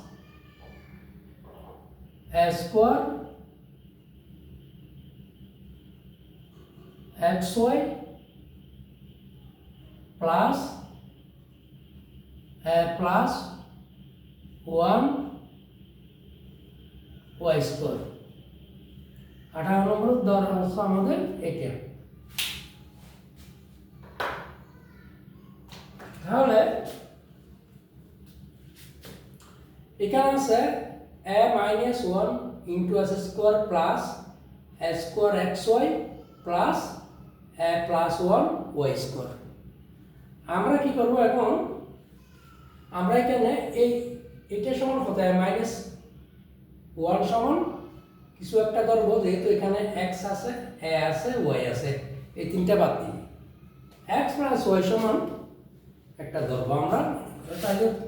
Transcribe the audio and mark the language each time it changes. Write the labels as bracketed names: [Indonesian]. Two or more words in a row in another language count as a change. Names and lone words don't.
[English] a square xy plus a plus 1 y square [Bangla] 18 নম্বর দর হচ্ছে আমাদের এটা তাহলে এখানে আছে [English] a minus 1 into s square plus a square xy plus a plus 1 y square [Bangla] আমরা কি করব এখন আমরা এখানে এটা সমান কত মাইনাস 1 সমান কিছু একটা ধরব যেহেতু এখানে x আছে a আছে y আছে এই তিনটা বাদ দিই [English] x plus y [Bangla] সমান একটা ধরব আমরা তাহলে